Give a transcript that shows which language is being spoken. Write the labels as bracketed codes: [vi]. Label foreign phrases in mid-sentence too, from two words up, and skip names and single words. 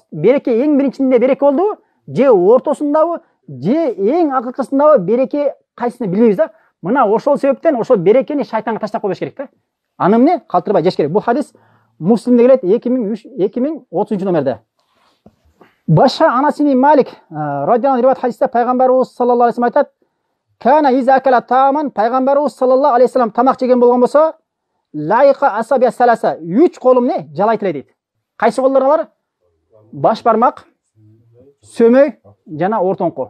[ky] Береке эң биринчисинде береке болду, же ортосундабы, же эң акыркысындабы береке кайсыны билбейбиз да. Мына ошол себептен ошол берекени шайтанга таштап койбош керек да. Аны эмне? Калтырбай жеш керек. Бул хадис Муслимде келет 2030 номерде. Башка Анас ибн Малик радиаллаху риваят хадисте пайгамбарыбыз [ar] صلى الله عليه وسلم [ky] айтат: [ar] "كان إذا أكل طعاما." [ky] Пайгамбарыбыз [ar] صلى الله عليه وسلم [ky] тамак жеген болгон болсо, [ar] لعق أصابعه الثلاث, [ky] 3 колум эмне? Жалайт эле дейт. Кайсы колдор алар? Баш бармак, сөмөй жана ортоңку.